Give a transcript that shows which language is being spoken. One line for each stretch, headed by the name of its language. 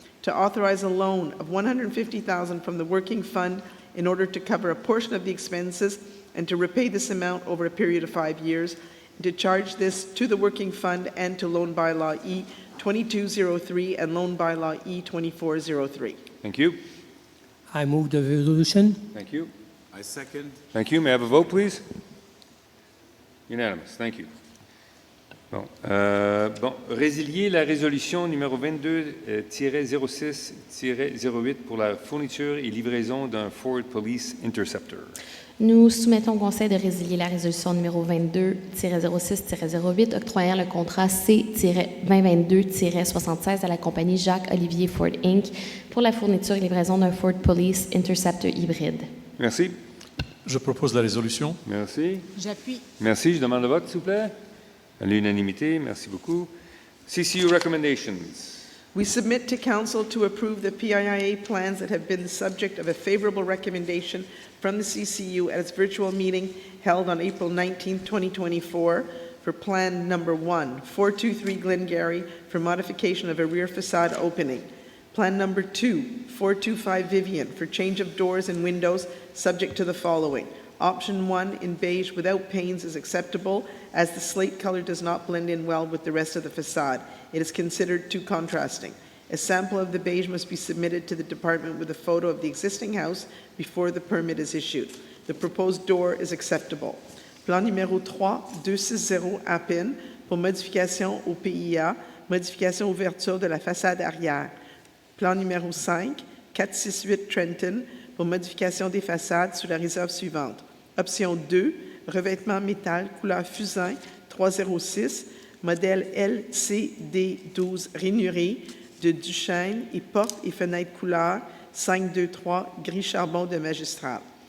English: To authorize a loan of $150,000 from the working fund in order to cover a portion of the expenses and to repay this amount over a period of 5 years. To charge this to the working fund and to loan bylaw E 2203 and loan bylaw E 2403. Thank you. I move the resolution. Thank you. I second. Thank you. May I have a vote, please? Unanimous. Thank you.
French: Bon, résilier la résolution numéro 22-06-08 pour la fourniture et livraison d'un Ford Police Interceptor. Nous soumettons au Conseil de résilier la résolution numéro 22-06-08 octroyant le contrat C-2022-76 à la compagnie Jacques-Olivier Ford Inc. pour la fourniture et livraison d'un Ford Police Interceptor hybride. Merci. Je propose la résolution. Merci. J'appuie. Merci. Je demande le vote, s'il vous plaît. À l'unanimité. Merci beaucoup.
English: CCU recommendations. We submit to council to approve the PIIA plans that have been the subject of a favorable recommendation from the CCU at its virtual meeting held on April 19, 2024, for Plan Number 1, 423 Glengarry, for modification of a rear facade opening. Plan Number 2, 425 Vivian, for change of doors and windows, subject to the following. Option 1 in beige without panes is acceptable, as the slate color does not blend in well with the rest of the facade. It is considered too contrasting. A sample of the beige must be submitted to the department with a photo of the existing house before the permit is issued. The proposed door is acceptable.
French: Plan numéro 3, 260 Appin, pour modification au PIA, modification ouverture de la façade arrière. Plan numéro 5, 468 Trenton, pour modification des façades sous la réserve suivante. Option 2, revêtement métal couleur fusain 306, modèle LCD12 rainuré de Duchesne et porte et fenêtre couleur 523 gris charbon de magistral.